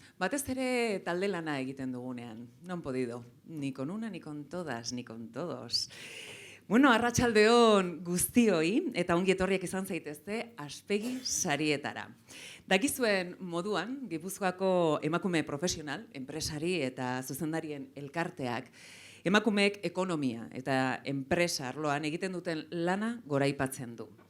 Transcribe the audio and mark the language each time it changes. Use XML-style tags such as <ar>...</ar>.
<eu>Batez ere talde lana egiten dugunean.</eu> <es>No han podido, ni con una, ni con todas, ni con todos.</es> <eu>Bueno, arratsaldeon guztioi, eta ongi etorriak izan zaitezte Aspegi sarietara. Dakizuen moduan, Gipuzkoako emakume profesional, enpresari eta zuzendarien elkarteak, emakumeek ekonomia eta enpresa arloan egiten duten lana goraipatzen du.</eu>